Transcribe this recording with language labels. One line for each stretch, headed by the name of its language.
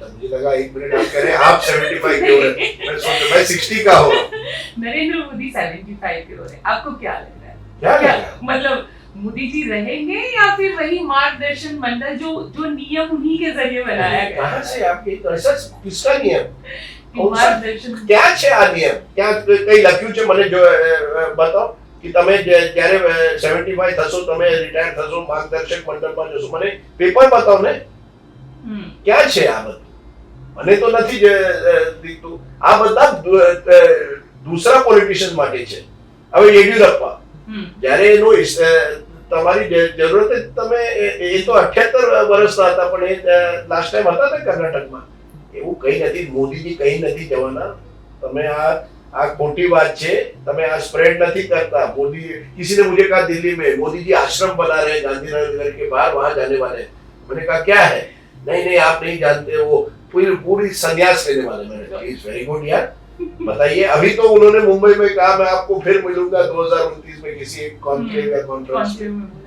Hindi: मुझे लगा 1 मिनट आप कह रहे हैं आप 75 के हो रहे हैं, मैं 60 का हो रहा हूँ। नरेंद्र मोदी 75 के हो रहे हैं, आपको क्या लग रहा है? क्या मतलब मोदी जी रहेंगे या फिर वही मार्गदर्शन मंडल जो नियम उन्हीं के जरिए बनाया गया? कहाँ से आपके ऐसा किसका नियम? मार्गदर्शन क्या
Gujarati: છે આ નિયમ?
Hindi: क्या
Gujarati: કઈ લખ્યું છે મને જો બતાવો
Hindi: कि
Gujarati: તમે જ્યારે 75 થશો, તમે રિટાયર થશો, માર્ગદર્શક મંડળમાં જશો, મને પેપર બતાવો ને क्या છે આ બધું? મને તો નથી દીકતું। આ બધા
Hindi: दूसरा
Gujarati: પોલિટિશિયન માટે છે। હવે યેડિયુરપ્પા જ્યારે એનો તમારી જરૂરત છે, તમે એ તો 78 વર્ષના હતા, પણ એ લાસ્ટ ટાઈમ હતા ને કર્ણાટકમાં, એવું કઈ નથી, મોદીજી કઈ નથી જવાના। તમે આ ખોટી વાત છે, તમે આ સ્પ્રેડ નથી
Hindi: करता। मोदी, किसी ने मुझे कहा दिल्ली में मोदी जी आश्रम बना रहे हैं गांधीनगर के बाहर, वहां जाने वाले हैं। मैंने कहा क्या है? नहीं आप नहीं जानते, वो पूरी संन्यास लेने वाले। मैंने कहा
English: it's very good
Hindi: यार, बताइए। अभी तो उन्होंने मुंबई में कहा मैं आपको फिर मिलूंगा 2029 में किसी एक कॉन्क्लेव या कॉन्फ्रेंस में।